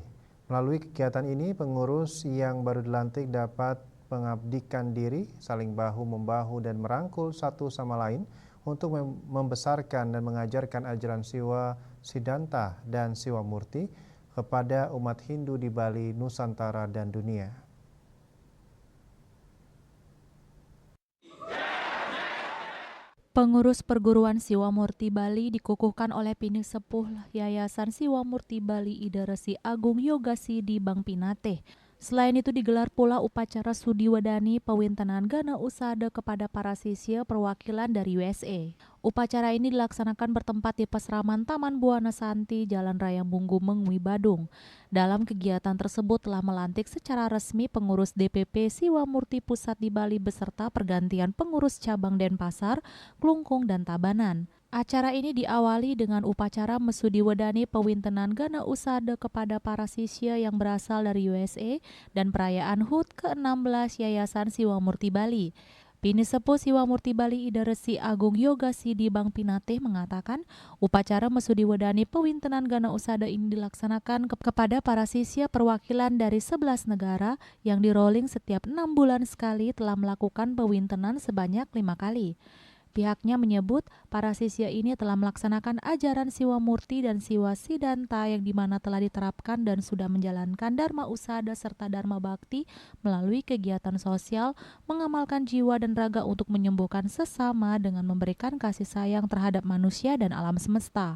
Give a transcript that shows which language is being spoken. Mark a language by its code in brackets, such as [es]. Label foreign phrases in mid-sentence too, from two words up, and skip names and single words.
[id] Melalui kegiatan ini, pengurus yang baru dilantik dapat mengabdikan diri, saling bahu-membahu dan merangkul satu sama lain untuk membesarkan dan mengajarkan ajaran Siwa Siddhanta dan Siwa Murti kepada umat Hindu di Bali, Nusantara, dan dunia. Pengurus perguruan Siwa Murti Bali dikukuhkan oleh Pini Sepuh Yayasan Siwa Murti Bali Ida Resi Agung Yogasi di Bang Pinate. Selain itu digelar pula upacara Sudi Wedani pewintenan Gana Usada kepada para sisya perwakilan dari USA. Upacara ini dilaksanakan bertempat di Pesraman Taman Buana Santi, Jalan Raya Bunggu Mengwi, Badung. Dalam kegiatan tersebut telah melantik secara resmi pengurus DPP Siwa Murti Pusat di Bali beserta pergantian pengurus cabang Denpasar, Klungkung, dan Tabanan. Acara ini diawali dengan upacara Mesudi Wedani pewintenan Gana Usada kepada para sisya yang berasal dari USA dan perayaan HUT ke-16 Yayasan Siwa Murti Bali. Pini Sepuh Siwa Murti Bali Ida Resi Agung Yogasi di Bang Pinate mengatakan upacara Mesudi Wedani pewintenan Gana Usada ini dilaksanakan kepada para sisya perwakilan dari 11 negara yang di-rolling setiap 6 bulan sekali telah melakukan pewintenan sebanyak 5 kali. Pihaknya menyebut para sisya ini telah melaksanakan ajaran Siwa Murti dan Siwa Siddhanta yang dimana telah diterapkan dan sudah menjalankan Dharma Usada serta Dharma Bakti melalui kegiatan sosial, mengamalkan jiwa dan raga untuk menyembuhkan sesama dengan memberikan kasih sayang terhadap manusia dan alam semesta.